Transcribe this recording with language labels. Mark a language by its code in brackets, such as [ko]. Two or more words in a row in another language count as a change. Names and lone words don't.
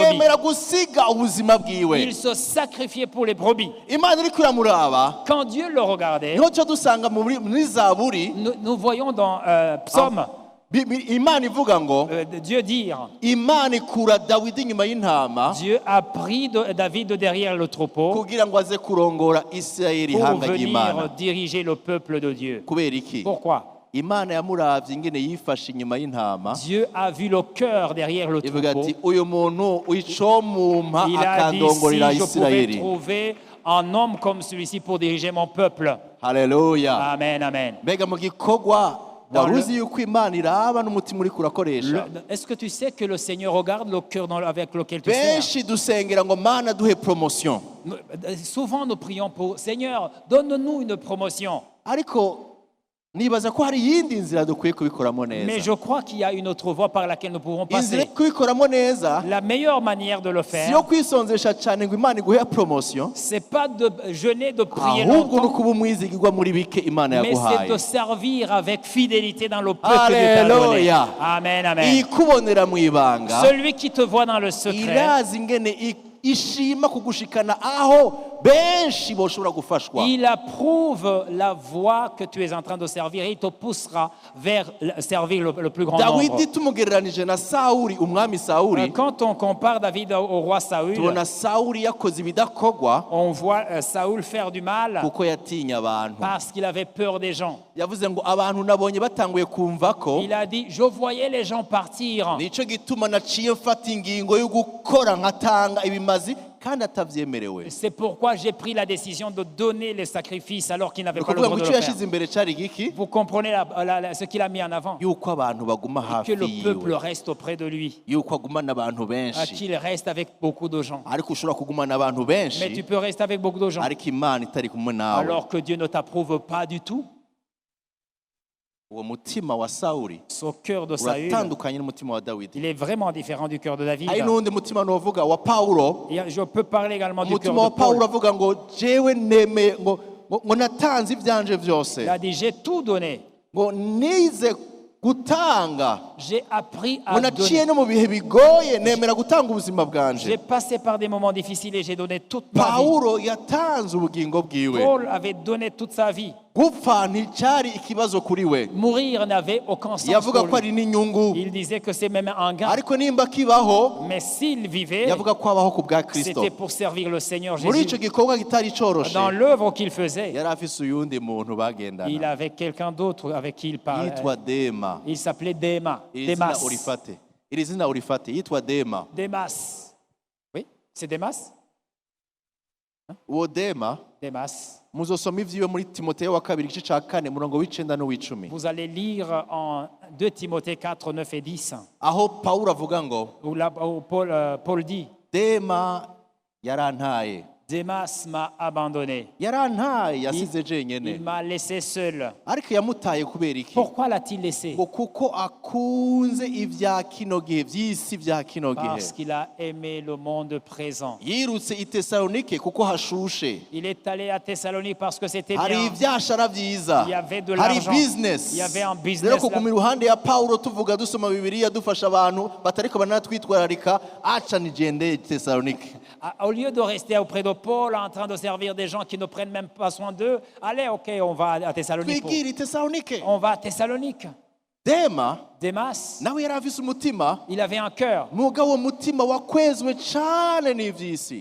[rn] akemera gusiga ubuzima bwiwe. [fr] Il se sacrifiait pour les brebis. [rn] Imana iriko iramuraba, [fr] Quand Dieu le regardait, [rn] niho cyo dusanga muri Zaburi [fr] nous voyons dans Psaume, [rn] Imana ivuga ngo [fr] Dieu dire, [rn] Imana ikura Dawidi inyuma y'intama [fr] Dieu a pris David de derrière le troupeau [rn] kugira ngo aze kurongora Isirayeli [fr] pour [rn] ihanga [fr] venir [rn] ry'Imana. [fr] diriger le peuple de Dieu. [rn] Kubera iki? [fr] Pourquoi? [rn] Imana yamuravye ingene yifashe inyuma y'intama, [fr] Dieu a vu le cœur derrière le [rn] ivuga [fr] troupeau. [rn] ati uyu muntu icomumpa [fr] Il a dit, si [rn] akandongorera [fr] je pouvais [rn] Isirayeli. [fr] trouver un homme comme celui-ci pour diriger mon peuple. [rn] Haleluya. [fr] Amen, amen. [rn] Mbega mu gikorwa waruzi yuko Imana iraba n'umutima uriko urakoresha. [fr] Est-ce que tu sais que le Seigneur regarde le cœur avec lequel tu sers? [rn] Benshi dusengera ngo Mana duhe promotion, [fr] Souvent nous prions pour Seigneur, donne-nous une promotion. [rn] ariko nibaza ko hari iyindi nzira dukwiye kubikoramo [fr] Mais [rn] neza. [fr] je crois qu'il y a une autre voie par laquelle nous pouvons [rn] Inzira yo [fr] passer. [rn] kubikoramo neza [fr] La meilleure manière de le [rn] si yo [fr] faire, [rn] kwisonzesha cyane ngo Imana iguhe promotion, [fr] c'est pas de jeûner, de prier [rn] ahubwo no [fr] longtemps, [rn] kuba umwizigirwa muri bike Imana [fr] mais c'est [rn] yaguhaye. [fr] de servir avec fidélité dans le peu que Dieu t'a donné. Alléluia. Amen, amen. [rn] Ikubonera mu ibanga [fr] Celui qui te voit dans le secret, [rn] irazi ingene ishima kugushikana aho benshi boshobora gufashwa. [fr] il approuve la voie que tu es en train de servir et il te poussera vers servir le plus grand nombre. [rn] Dawidi tumugereranije na Sawuli, umwami Sawuli, [fr] Quand on compare David au roi Saül, [rn] tubona Sawuli yakoze ibidakogwa [fr] on voit Saül faire du mal [rn] kuko yatinya abantu. [fr] parce qu'il avait peur des gens. [rn] Yavuze ngo abantu nabonye batanguye kumva ko, [fr] Il a dit, je voyais les gens partir. [rn] nico gituma naciye mfata ingingo yo gukora nkatanga ibimazi kandi atavyemerewe. [fr] C'est pourquoi j'ai pris la décision de donner les sacrifices alors qu'il n'avait pas le [rn] Ukuvuga [fr] droit [rn] ngo [fr] de [rn] icyo [fr] le faire. [rn] yashize imbere cari giki? [fr] Vous comprenez ce qu'il a mis en avant? [rn] Yuko abantu baguma [fr] Que [rn] hafi [fr] le peuple [rn] yiwe, [fr] reste auprès de lui, [rn] yuko agumana abantu benshi. [fr] qu'il reste avec beaucoup de gens. [rn] Ariko ushobora kugumana abantu [fr] Mais tu [rn] benshi [fr] peux rester avec beaucoup de gens [rn] ariko Imana itari kumwe nawe. [fr] alors que Dieu ne t'approuve pas du tout. [rn] Uwo mutima wa Sawuli [fr] Ce cœur de Saül, [rn] uratandukanye n'umutima wa Dawidi. [fr] il est vraiment différent du cœur de David. [rn] Hari n'undi mutima novuga wa Pawulo. [fr] Et je peux parler également du cœur [rn] Umutima wa [fr] de Paul. [rn] Pawulo avuga ngo jewe nemeye ngo natanze ivyanje vyose, [fr] Il a dit, j'ai tout donné. [rn] ngo nize gutanga, [fr] J'ai appris [rn] ngo [fr] à [rn] naciye [fr] donner. [rn] no mu bihe bigoye nemera gutanga ubuzima [fr] J'ai [rn] bwanje. [fr] passé par des moments difficiles et j'ai donné toute ma vie. [rn] Pawulo yatanze ubugingo bwiwe. [fr] Paul avait donné toute sa vie. [rn] Gupfa nticyari ikibazo kuri we, [fr] Mourir n'avait aucun sens [rn] yavuga [fr] pour [rn] ko [fr] lui. [rn] ari n'inyungu, [fr] Il disait que c'est même un gain. [rn] ariko nimba kibaho [fr] Mais s'il vivait, [rn] yavuga ko abaho ku bwa Kristo. [fr] c'était pour servir le Seigneur [rn] Muri [fr] Jésus. [rn] ico gikorwa kitari coroshe, [fr] Dans l'œuvre qu'il faisait, [rn] yari afise uyundi muntu [fr] il [rn] bagendana [fr] avait quelqu'un d'autre avec qui il parlait. [rn] yitwa Dema. [fr] Il s'appelait Déma. [rn] Iri zina [fr] Démas. [rn] urifate, iri zina urifate, yitwa Dema. [fr] Démas. Oui, c'est Démas? [rn] Uwo Dema [fr] Démas. [rn] muzosoma ivyiwe muri Timoteyo wa kabiri igice ca 4 umurongo w'icenda n'uw'icumi, [fr] Vous allez lire en 2 Timothée 4, 9 et 10, [rn] aho Pawulo avuga ngo [fr] où Paul dit, [rn] Dema yarantaye, [fr] Démas m'a abandonné. [rn] yarantaye yasize [fr] Il [rn] jenyene [fr] m'a laissé seul. [rn] ariko yamutaye kubera iki [fr] Pourquoi l'a-t-il laissé? [rn] ngo kuko akunze ibya kino gihe by'isi bya kino gihe [fr] Parce qu'il a aimé le monde présent. [rn] yirutse i tesalonike kuko hashushe [fr] Il est allé à Thessalonique parce que c'était [rn] hari [fr] bien. [rn] ibyashara byiza [fr] Il y avait de [rn] hari [fr] l'argent. [rn] business [fr] Il y avait un business [rn] rero kuguma iruhande ya pawulo tuvuga dusoma bibiliya dufasha abantu batariko banatwitwararika aca nigende i tesalonike [fr] Au lieu de rester auprès de Paul en train de servir des gens qui ne prennent même pas soin d'eux, allez, ok, on va à Thessalonique. [rn] twigire i tesalonike [fr] On va à Thessalonique. [rn] dema [fr] Démas, [rn] nawe yari afise umutima [fr] il avait un cœur. [rn] mugabo umutima wakwezwe cane n'ivy'isi